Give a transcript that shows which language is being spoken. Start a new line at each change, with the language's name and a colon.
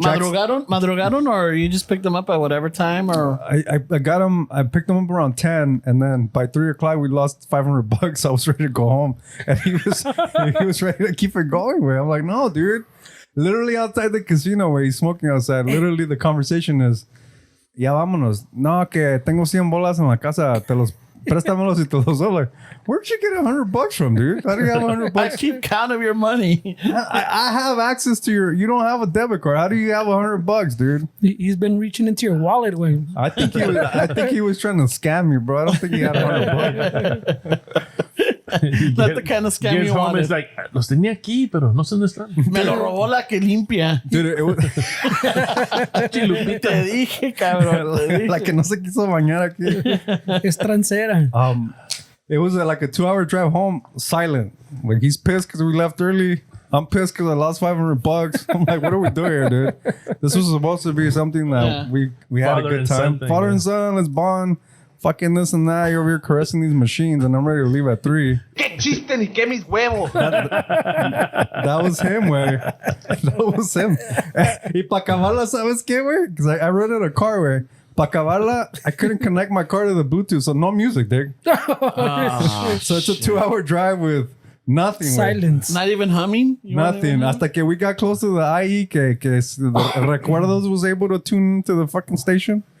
Spanish: Madrugaron,
English: or you just picked them up at whatever time, or I got him. I picked him up around 10, and then by 3 o'clock we lost $500. I was ready to go home, and he was ready to keep it going. Where I'm like, no, dude. Literally outside the casino where he's smoking outside. Literally the conversation is,
Spanish: ya vámonos. No, que tengo 100 bolas en la casa. Te los préstamelos y te los doy.
English: Like, where'd you get $100 from, dude? How do you have $100? I keep count of your money. I have access to you don't have a debit card. How do you have $100, dude? He's been reaching into your wallet, güey. I think he was trying to scam me, bro. I don't think he had $100. Not the kind of scam Gets you home, wanted. it's like,
Spanish: los tenía aquí, pero no sé dónde están. Me lo robó la que limpia.
English: Dude, it was
Spanish: Te dije, cabrón. Te dije. like que no se quiso bañar aquí. Es transera.
English: It was like a 2-hour drive home, silent. Like he's pissed because we left early. I'm pissed because I lost $500. I'm like, what are we doing here, dude? This was supposed to be something that we had Father a good and time. son thing, Father yeah. and son, let's bond. Fucking this and that. You're over here caressing these machines, and I'm ready to leave at 3.
Spanish: ¡Qué chiste ni qué mis huevos!
English: That was him, güey. That was him.
Spanish: Y para acabarla, ¿sabes qué, güey?
English: Because I rented a car, güey.
Spanish: Para acabarla,
English: I couldn't connect my car to the Bluetooth, so no music, dude. So it's a 2-hour drive with nothing, güey. Silence. Not even humming? You weren't Nothing. even humming?
Spanish: Hasta que
English: we got close to the IE, que the Recuerdos was able to tune into the fucking station.